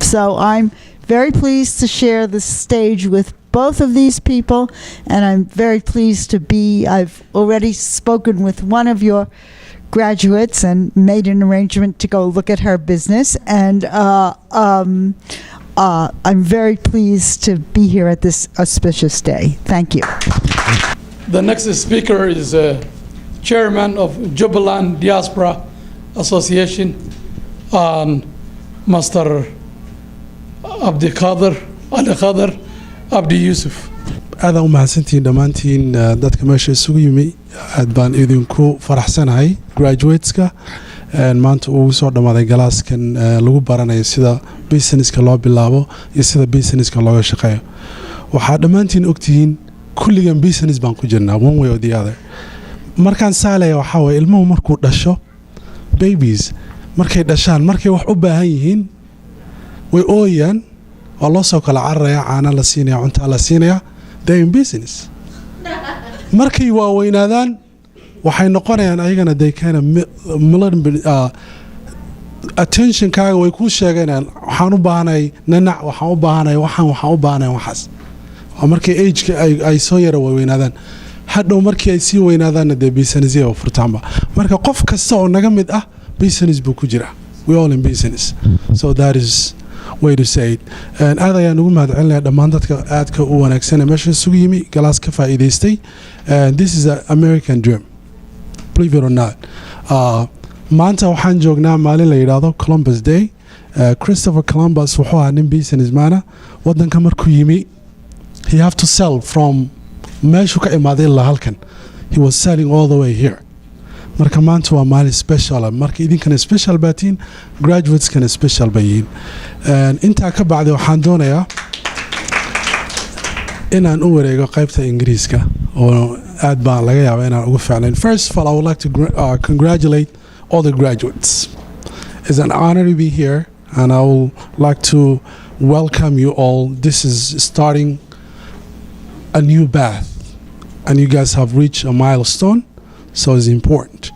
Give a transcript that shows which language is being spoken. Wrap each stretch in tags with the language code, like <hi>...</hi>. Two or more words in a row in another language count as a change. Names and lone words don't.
<en>So I'm very pleased to share the stage with both of these people, and I'm very pleased to be, I've already spoken with one of your graduates and made an arrangement to go look at her business, and I'm very pleased to be here at this auspicious day. Thank you. The next speaker is Chairman of Jubaland Diaspora Association, Master Abdi Khader Abdi Yusuf.</en> <so>aad u mahadsantihiin dhammaantiin dadka meesha isugu yimi. aad baan idinku faraxsanahay graduateska maanta ugu soo dhammaaday galaaskan lagu baranayo sida businesska loo bilaabo iyo sida businesska looga shaqeeyo. waxaa dhammaantiin ogtihiin kulligan business baan ku jirnaa</so> <en>one way or the other.</en> <so>markaan saalaya waxaa waye ilmuhu markuu dhasho babies markay dhashaan markay wax u baahan yihiin way ooyaan waa loo soo kala cararaya caana la siinaya cunta la siinaya</so> <en>they're in business.</en> <so>markay waaweynaadaan waxay noqonayaan ayagana</so> <en>they kind of attention</en> <so>kaaga way ku sheeganayaan waxaan u baahanay nanac waxaan u baahanay waxaan u baahanay waxaas. markay age ay soo yara weynaadaan hadhow markii ay sii weynaadaanna dee business oo furtaanba. marka qof kasta oo naga mid ah business buu ku jira.</so> <en>we all in business. so that is way to say it.</en> <so>aad ayaan ugu mahadcelinayaa dhammaan dadka aadka u wanaagsan ee meesha isugu yimi galaas ka faa'iidaystay.</so> <en>this is an American dream, believe it or not.</en> <so>maanta waxaan joognaa maalin la yidhaahdo Columbus Day. Christopher Columbus wuxuu ahaa nin businessman waddanka markuu yimi</so> <en>he have to sell</en> <so>from meeshuu ka imaaday ilaa halkan.</so> <en>he was selling all the way here.</en> <so>marka maanta waa maalin special. marka idinkana special baatiin graduateskana special bayiin. intaa ka bacdi waxaan doonayaa inaan u wareego qaybta Ingiriiska oo aad baan laga yaabaa inaan ugu fiicnayn.</so> <en>First of all, I would like to congratulate all the graduates. It's an honor to be here, and I would like to welcome you all. This is starting a new path, and you guys have reached a milestone, so it's important.</en>